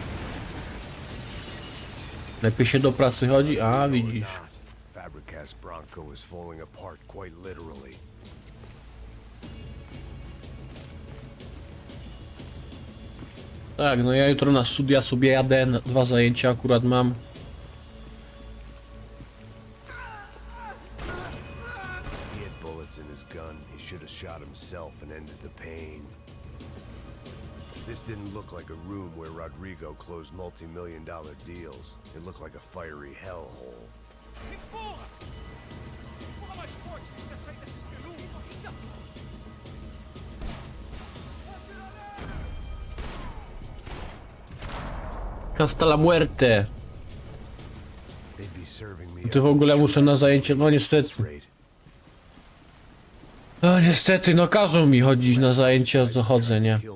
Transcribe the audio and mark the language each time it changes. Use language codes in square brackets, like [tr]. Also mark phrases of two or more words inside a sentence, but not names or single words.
[pl] Lepiej się do pracy chodzi? A, widzisz. Tak, no ja jutro na studia sobie jadę, 2 zajęcia akurat mam. [en] This didn't look like a room where Rodrigo closed multi-million-dollar deals. It looked like a fiery hellhole. [es] Hasta la muerte. [pl] Ty w ogóle muszę na zajęcie, no niestety. No niestety, no każą mi chodzić na zajęcia, to chodzę, nie?